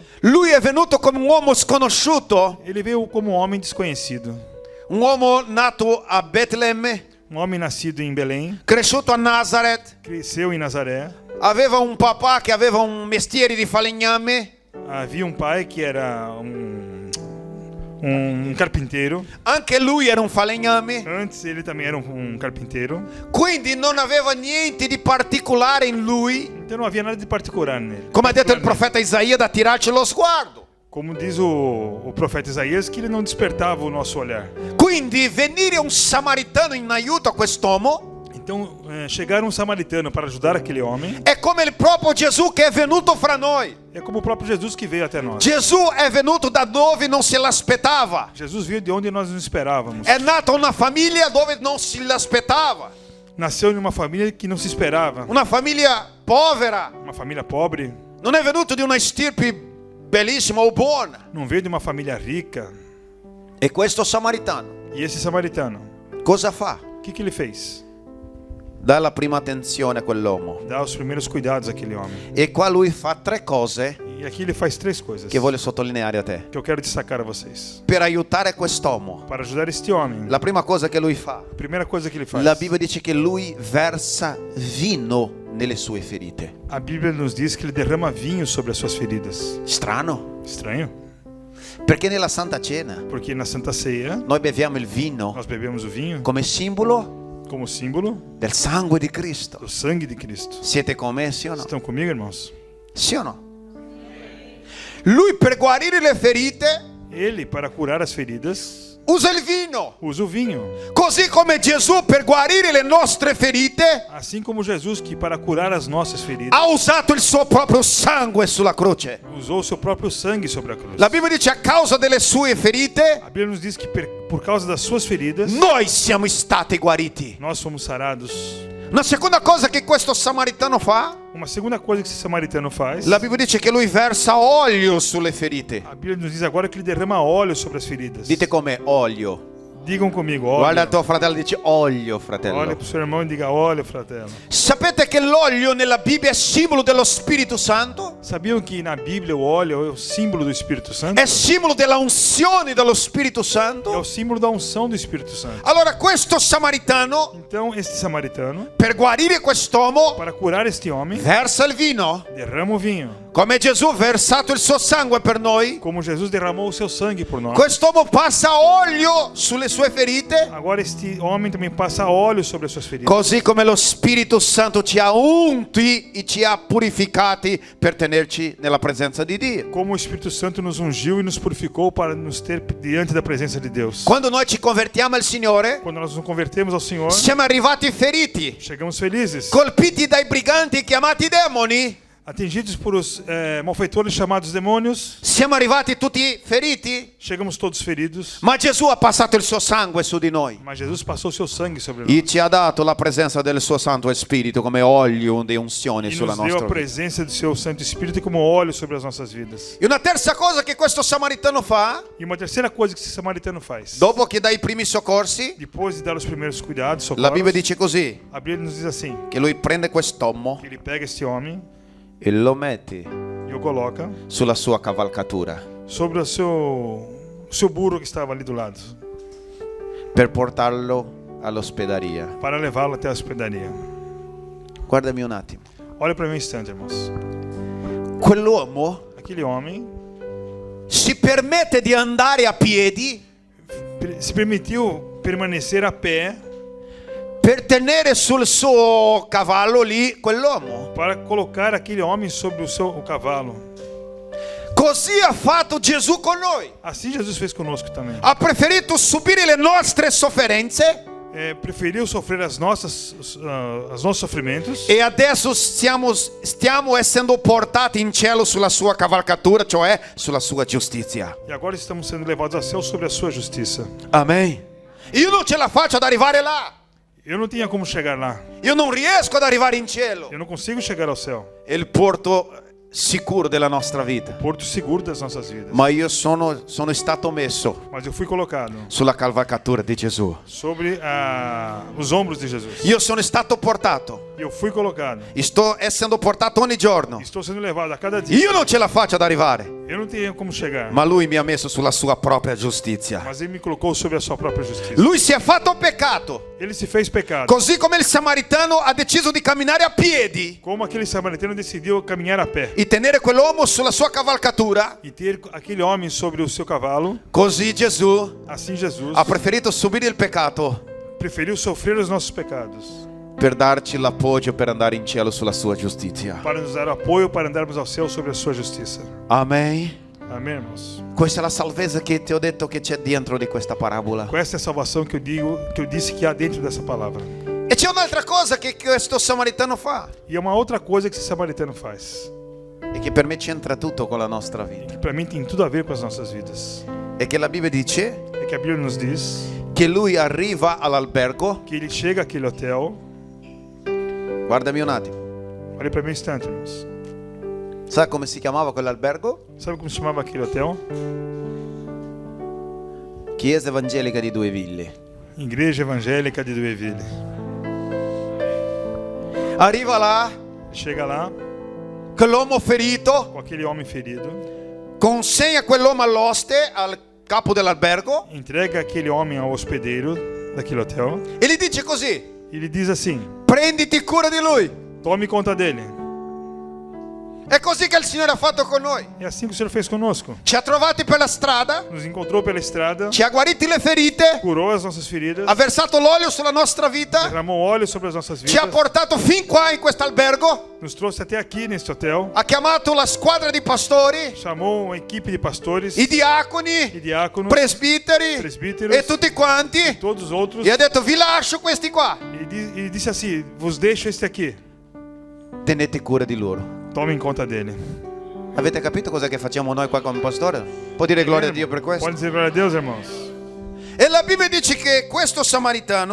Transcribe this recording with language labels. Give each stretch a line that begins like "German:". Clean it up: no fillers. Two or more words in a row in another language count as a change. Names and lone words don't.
Italian: lui è venuto come un uomo sconosciuto,
Portuguese: ele veio como um homem desconhecido.
Italian: un uomo nato a Betlemme,
Portuguese: Um homem nascido em Belém,
Italian: cresciuto a Nazareth,
Portuguese: cresceu em Nazaré.
Italian: aveva un papà che aveva un mestiere di falegname,
Portuguese: Havia um pai que era um carpinteiro.
Italian: anche lui era un falegname,
Portuguese: Antes ele também era um carpinteiro.
Italian: quindi non aveva niente di particolare in lui,
Portuguese: Então não havia nada de particular nele.
Italian: come ha detto il profeta Isaia, da tirarci lo sguardo.
Portuguese: Como diz o profeta Isaías, que ele não despertava o nosso olhar.
Italian: Quindi venire un samaritano in aiuto a quest'uomo
Portuguese: Então, chegar um samaritano para ajudar aquele homem
Italian: è come il proprio Gesù che è venuto fra noi.
Portuguese: é como o próprio Jesus que veio até nós.
Italian: Gesù è venuto da dove non se l'aspettava.
Portuguese: Jesus veio de onde nós não esperávamos.
Italian: È nato in una famiglia dove non si l'aspettava.
Portuguese: Nasceu em uma família que não se esperava.
Italian: Una famiglia povera.
Portuguese: Uma família pobre.
Italian: Non è venuto di una stirpe bellissima o buona.
Portuguese: Não veio de uma família rica.
Italian: E questo samaritano
Portuguese: E esse samaritano,
Italian: cosa fa?
Portuguese: o que ele fez?
Italian: Dà la prima attenzione a quell'uomo.
Portuguese: Dá os primeiros cuidados àquele homem.
Italian: E qua lui fa tre cose
Portuguese: E aqui ele faz três coisas
Italian: che voglio sottolineare a te.
Portuguese: que eu quero destacar a vocês.
Italian: Per aiutare quest'uomo,
Portuguese: Para ajudar este homem,
Italian: la prima cosa che lui fa,
Portuguese: a primeira coisa que ele faz,
Italian: la Bibbia dice che lui versa vino nelle sue ferite.
Portuguese: a Bíblia nos diz que ele derrama vinho sobre as suas feridas.
Italian: Strano,
Portuguese: Estranho,
Italian: perché nella Santa Cena
Portuguese: porque na Santa Ceia
Italian: noi beviamo il vino
Portuguese: nós bebemos o vinho
Italian: come simbolo
Portuguese: como símbolo
Italian: del sangue di Cristo.
Portuguese: do sangue de Cristo.
Italian: Siete con me, sì o no?
Portuguese: Estão comigo, irmãos?
Italian: Sì o no? Lui per guarire le ferite
Portuguese: Ele, para curar as feridas,
Italian: usa il vino.
Portuguese: usa o vinho.
Italian: Così come Gesù per guarire le nostre ferite
Portuguese: Assim como Jesus, que para curar as nossas feridas,
Italian: ha usato il suo proprio sangue sulla croce.
Portuguese: usou o seu próprio sangue sobre a cruz.
Italian: La Bibbia dice a causa delle sue ferite
Portuguese: A Bíblia nos diz que por causa das suas feridas,
Italian: noi siamo stati guariti.
Portuguese: nós fomos sarados.
Italian: Una seconda cosa che questo samaritano fa,
Portuguese: Uma segunda coisa que esse samaritano faz,
Italian: la Bibbia dice che lui versa olio sulle ferite.
Portuguese: a Bíblia nos diz agora que ele derrama óleo sobre as feridas.
Italian: Dite come olio.
Portuguese: Digam comigo,
Italian: Guarda il
Portuguese: óleo.
Italian: tuo fratello e dice olio,
Portuguese: Olha
Italian: fratello.
Portuguese: para o seu irmão e diga, óleo,
Italian: fratello. Sapete che l'olio nella Bibbia è simbolo dello Spirito Santo?
Portuguese: Sabiam que na Bíblia o óleo é o símbolo do Espírito Santo?
Italian: È simbolo della unzione dello Spirito
Portuguese: É o
Italian: Santo?
Portuguese: símbolo da unção do Espírito Santo.
Italian: Allora questo samaritano,
Portuguese: Então, este samaritano,
Italian: per guarire quest'uomo,
Portuguese: para curar este homem,
Italian: versa il vino,
Portuguese: derrama o vinho.
Italian: come Gesù ha versato il suo sangue per noi.
Portuguese: Como Jesus derramou o seu sangue por nós.
Italian: Quest'uomo passa olio sulle sue ferite,
Portuguese: Agora este homem também passa óleo sobre as suas feridas.
Italian: così come lo Spirito Santo ci ha unti e ci ha purificati per tenerci nella presenza di Dio.
Portuguese: Como o Espírito Santo nos ungiu e nos purificou para nos ter diante da presença de Deus.
Italian: Quando noi ci convertiamo al Signore,
Portuguese: Quando nós nos convertemos ao Senhor,
Italian: siamo arrivati feriti,
Portuguese: chegamos felizes,
Italian: colpiti dai briganti chiamati demoni.
Portuguese: atingidos por os malfeitores chamados demônios.
Italian: Siamo arrivati tutti feriti,
Portuguese: Chegamos todos feridos,
Italian: ma Gesù ha passato il suo sangue su di noi
Portuguese: mas Jesus passou o seu sangue sobre
Italian: e
Portuguese: nós.
Italian: ci ha dato la presenza del suo Santo Spirito come olio di unzione
Portuguese: E
Italian: sulla
Portuguese: nos deu
Italian: nostra
Portuguese: a
Italian: vita.
Portuguese: presença do seu Santo Espírito como óleo sobre as nossas vidas.
Italian: E una terza cosa che questo samaritano fa,
Portuguese: E uma terceira coisa que esse samaritano faz,
Italian: dopo che dà i primi soccorsi,
Portuguese: depois de dar os primeiros cuidados,
Italian: la Bibbia
Portuguese: socorros,
Italian: dice così,
Portuguese: a Bíblia nos diz assim,
Italian: che lui prende quest'uomo
Portuguese: que ele pega este homem
Italian: e lo mette
Portuguese: e o coloca
Italian: sulla sua cavalcatura
Portuguese: sobre o seu burro que estava ali do lado,
Italian: per portarlo all'ospederia.
Portuguese: para levá-lo até a hospedaria.
Italian: Guardami un attimo.
Portuguese: Olha para mim um instante, irmãos.
Italian: Quell'uomo
Portuguese: Aquele homem
Italian: si permette di andare a piedi
Portuguese: se permitiu permanecer a pé
Italian: per tenere sul suo cavallo lì quell'uomo.
Portuguese: para colocar aquele homem sobre o cavalo.
Italian: Così ha fatto Gesù con noi.
Portuguese: Assim Jesus fez conosco também.
Italian: Ha preferito subire le nostre sofferenze
Portuguese: Preferiu sofrer os nossos sofrimentos
Italian: e adesso stiamo essendo portati in cielo sulla sua cavalcatura, cioè sulla sua giustizia.
Portuguese: e agora estamos sendo levados a céu sobre a sua justiça.
Italian: Amen. Io non ce la faccio ad arrivare là.
Portuguese: Eu não tinha como chegar lá.
Italian: Io non riesco ad arrivare in cielo.
Portuguese: Eu não consigo chegar ao céu.
Italian: È il porto sicuro della nostra vita.
Portuguese: Porto seguro das nossas vidas.
Italian: Ma io sono stato messo
Portuguese: Mas eu fui colocado
Italian: sulla cavalcatura di Gesù.
Portuguese: sobre os ombros de Jesus.
Italian: Io sono stato portato.
Portuguese: Eu fui colocado.
Italian: Sto essendo portato ogni giorno.
Portuguese: Estou sendo levado a cada dia.
Italian: Io non ce la faccio ad arrivare.
Portuguese: Eu não tinha como chegar.
Italian: Ma lui mi ha messo sulla sua propria giustizia.
Portuguese: Mas ele me colocou sobre a sua própria justiça.
Italian: Lui si è fatto peccato.
Portuguese: Ele se fez pecado.
Italian: Così come il samaritano ha deciso di camminare a piedi
Portuguese: Como aquele samaritano decidiu caminhar a pé
Italian: e tenere quell'uomo sulla sua cavalcatura,
Portuguese: e ter aquele homem sobre o seu cavalo,
Italian: così Gesù
Portuguese: assim Jesus
Italian: ha preferito subire il peccato
Portuguese: preferiu sofrer os nossos pecados
Italian: per darci l'appoggio per andare in cielo sulla sua giustizia.
Portuguese: para nos dar apoio para andarmos ao céu sobre a sua justiça.
Italian: Amen.
Portuguese: Amém, irmãos?
Italian: Questa è la salvezza che ti ho detto che c'è dentro di questa parabola.
Portuguese: Questa é a salvação que eu disse que há dentro dessa palavra.
Italian: E c'è un'altra cosa che questo samaritano fa
Portuguese: E é uma outra coisa que esse samaritano faz,
Italian: e che per me c'entra tutto con la nostra vita.
Portuguese: que para mim tem tudo a ver com as nossas vidas.
Italian: E che la Bibbia dice
Portuguese: É que a Bíblia nos diz
Italian: che lui arriva all'albergo.
Portuguese: que ele chega àquele hotel.
Italian: Guardami un attimo.
Portuguese: Olha para mim um instante, irmãos.
Italian: Sa come si chiamava quell'albergo?
Portuguese: Sabe como se chamava aquele hotel?
Italian: Chiesa Evangelica di Due Ville.
Portuguese: Igreja Evangélica de Dueville.
Italian: Arriva là
Portuguese: Chega lá
Italian: quell'uomo ferito,
Portuguese: com aquele homem ferido,
Italian: consegna quell'uomo all'oste, al capo dell'albergo,
Portuguese: entrega aquele homem ao hospedeiro daquele hotel
Italian: e gli dice così:
Portuguese: e lhe diz assim:
Italian: prenditi cura di lui.
Portuguese: tome conta dele.
Italian: È così che il Signore ha fatto con noi.
Portuguese: É assim que o Senhor fez conosco.
Italian: Ci ha trovati per la strada,
Portuguese: Nos encontrou pela estrada,
Italian: ci ha guariti le ferite,
Portuguese: curou as nossas feridas,
Italian: ha versato l'olio sulla nostra vita,
Portuguese: derramou óleo sobre as nossas
Italian: ci ha
Portuguese: vidas,
Italian: portato fin qua in questo albergo,
Portuguese: nos trouxe até aqui neste hotel,
Italian: ha chiamato la squadra di pastori,
Portuguese: chamou uma equipe de pastores
Italian: i
Portuguese: e
Italian: diaconi,
Portuguese: diáconos,
Italian: presbiteri
Portuguese: presbíteros
Italian: e tutti quanti,
Portuguese: todos os outros.
Italian: e ha detto: vi lascio questi qua,
Portuguese: E disse assim: vos deixo este aqui,
Italian: tenete cura di loro.
Portuguese: tomem conta dele.
Italian: Avete capito cosa che facciamo noi qua come pastore? Può dire gloria a Dio per questo?
Portuguese: Pode dizer glória a Deus, irmãos.
Italian: E la Bibbia dice che questo
Portuguese: E samaritano